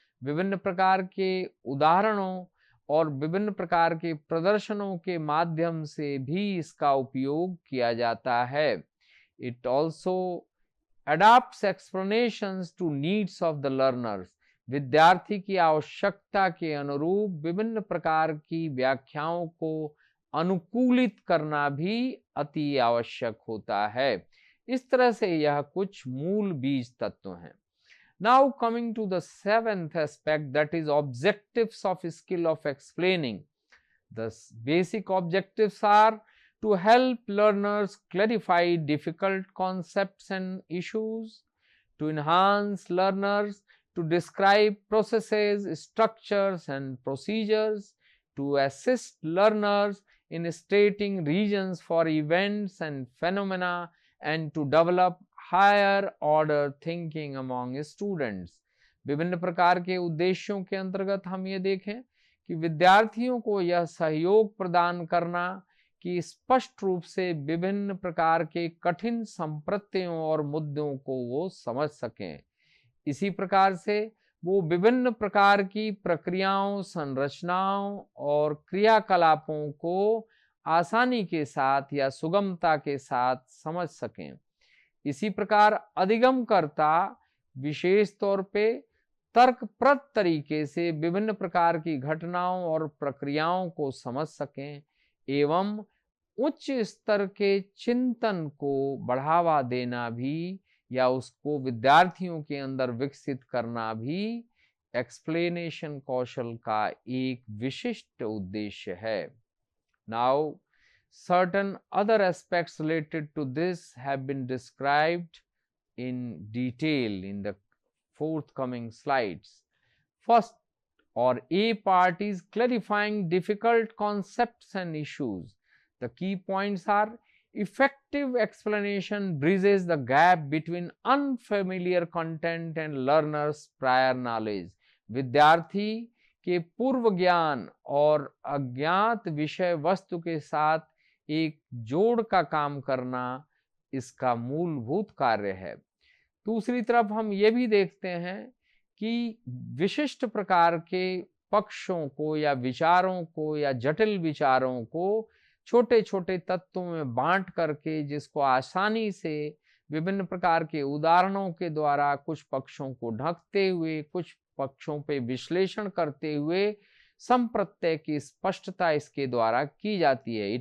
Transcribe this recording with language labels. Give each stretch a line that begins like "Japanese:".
Hindi: विभिन्न प्रकार के उदाहरणों और विभिन्न प्रकार के प्रदर्शनों के माध्यम से भी इसका उपयोग किया जाता है।
English: It also adapts explanations to needs of the learners.
Hindi: विद्यार्थी की आवश्यकता के अनुरूप विभिन्न प्रकार की व्याख्याओं को अनुकूलित करना भी अति आवश्यक होता है। इस तरह से यह कुछ मूल बीज तत्व हैं।
English: Now coming to the seventh aspect, that is objectives of skill of explaining. The basic objectives are to help learners clarify difficult concepts and issues, to enhance learners, to describe processes, structures and procedures, to assist learners in stating reasons for events and phenomena, and to develop higher order thinking among students.
Hindi: विभिन्न प्रकार के उद्देश्यों के अंतर्गत हम ये देखें कि विद्यार्थियों को यह सहयोग प्रदान करना कि स्पष्ट रूप से विभिन्न प्रकार के कठिन संप्रत्ययों और मुद्दों को वो समझ सकें। इसी प्रकार से वो विभिन्न प्रकार की प्रक्रियाओं, संरचनाओं और क्रियाकलापों को आसानी के साथ या सुगमता के साथ समझ सकें। इसी प्रकार अधिगमकर्ता विशेष तौर पे तर्कप्रद तरीके से विभिन्न प्रकार की घटनाओं और प्रक्रियाओं को समझ सकें एवं उच्च स्तर के चिंतन को बढ़ावा देना भी या उसको विद्यार्थियों के अंदर विकसित करना भी एक्सप्लेनेशन कौशल का एक विशिष्ट उद्देश्य है।
English: Now, certain other aspects related to this have been described in detail in the forthcoming slides. First, or A part is clarifying difficult concepts and issues. The key points are effective explanation bridges the gap between unfamiliar content and learners' prior knowledge.
Hindi: विद्यार्थी के पूर्व ज्ञान और अज्ञात विषय वस्तु के साथ एक जोड़ का काम करना इसका मूलभूत कार्य है। दूसरी तरफ हम ये भी देखते हैं कि विशिष्ट प्रकार के पक्षों को या विचारों को या जटिल विचारों को छोटे छोटे तत्वों में बांट करके जिसको आसानी से विभिन्न प्रकार के उदाहरणों के द्वारा कुछ पक्षों को ढकते हुए, कुछ पक्षों पे विश्लेषण करते हुए संप्रत्यय की स्पष्टता इसके द्वारा की जाती है।